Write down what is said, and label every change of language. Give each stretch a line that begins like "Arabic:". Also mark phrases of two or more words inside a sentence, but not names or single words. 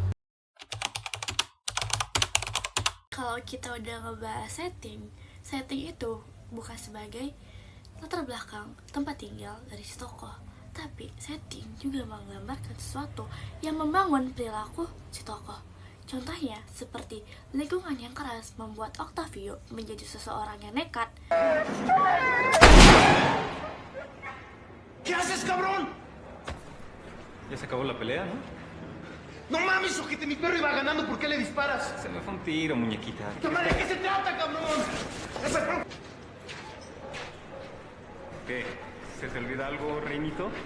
Indonesian: Kalau kita udah ngebahas setting itu bukan sebagai latar belakang tempat tinggal dari si tokoh, tapi setting juga menggambarkan sesuatu yang membangun perilaku si tokoh. Contohnya seperti lingkungan yang keras membuat Octavio menjadi seseorang yang nekat.
Spanish: ¿Qué haces, cabrón? Ya se acabó la pelea, ¿no? No mames, ojete, mi perro iba ganando, ¿por qué le disparas? Se me fue un tiro, muñequita. ¡Puta madre, ¿de qué se trata, cabrón? ¿Qué? ¿Se te olvida algo, Reinito?